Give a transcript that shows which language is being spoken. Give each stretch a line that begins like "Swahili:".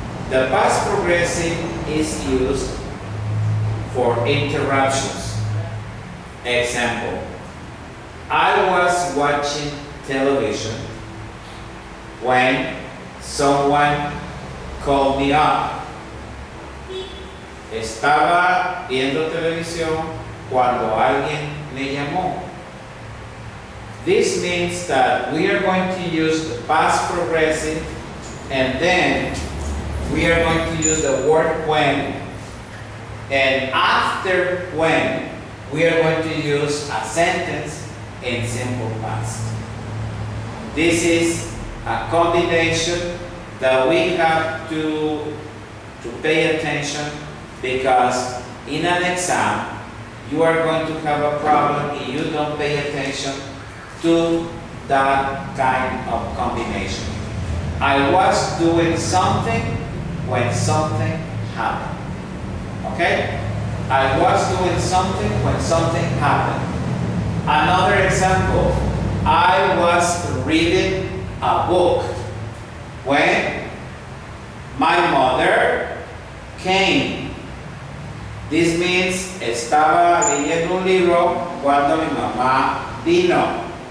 English: The past progressive is used for interruptions. Example, I was watching television when someone called me up.
Spanish: Estaba viendo televisión cuando alguien me llamó.
English: This means that we are going to use the past progressive and then we are going to use the word when, and after when we are going to use a sentence in simple past. This is a combination that we have to pay attention, because in an exam you are going to have a problem if you don't pay attention to that kind of combination. I was doing something when something happened. Okay? I was doing something when something happened. Another example, I was reading a book when my mother came. This means
Spanish: estaba leyendo un libro cuando mi mamá vino.